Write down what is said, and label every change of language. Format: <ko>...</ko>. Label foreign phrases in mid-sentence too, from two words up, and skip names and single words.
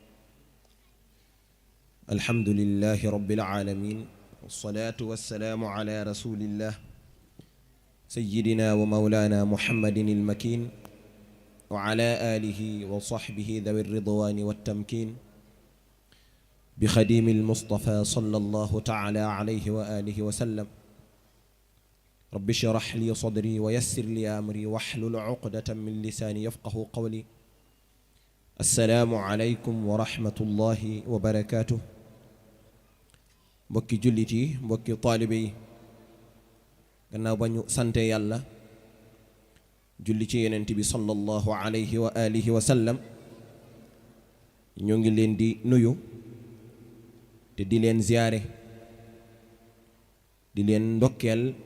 <ar>الحمد لله رب العالمين، والصلاة والسلام على رسول الله سيدنا ومولانا محمد المكين وعلى آله وصحبه ذوي الرضوان والتمكين بخديم المصطفى صلى الله تعالى عليه وآله وسلم. رب اشرح لي صدري ويسر لي أمري واحلل عقدة من لساني يفقه قولي. السلام عليكم ورحمة الله وبركاته.</ar> <wo>mbokki jullit yi, mbokki taalibe yi, gannaaw ba ñu sante yàlla julli ci yonent bi</wo> <ar>صلى الله عليه وآله وسلم,</ar> <wo>ñoo ngi leen di nuyu te di leen ziyaare, di leen ndokkeel,</wo>